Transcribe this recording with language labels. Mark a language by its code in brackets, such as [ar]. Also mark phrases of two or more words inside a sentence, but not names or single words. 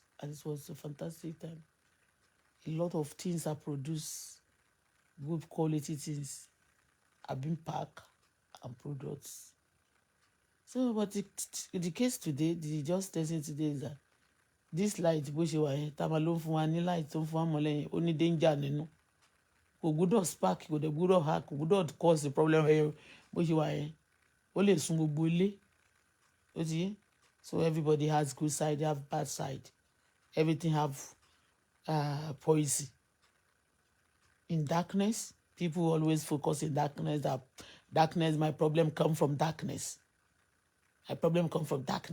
[en] And it was a fantastic time. A lot of things are produced, good quality things have been packed and products. So, but the case today, the just lesson today is that this light, [yo] bó ṣe wà yẹn, tá a máa ló ń fún wa ní light tó ń fún wa mọ́ lẹ́yìn, ó ní danger nínú. Kò gbúdọ̀ spark, kò dẹ̀ gbúdọ̀ hack, kò gbúdọ̀ [en] cause the problem [yo] bó ṣe wà yẹn. Ó lè sun gbogbo ilé. Ó ti yé? [en] So everybody has good side, they have bad side. Everything have poison. In darkness, people always focus in darkness. That darkness, my problem come from darkness. My problem come from darkness.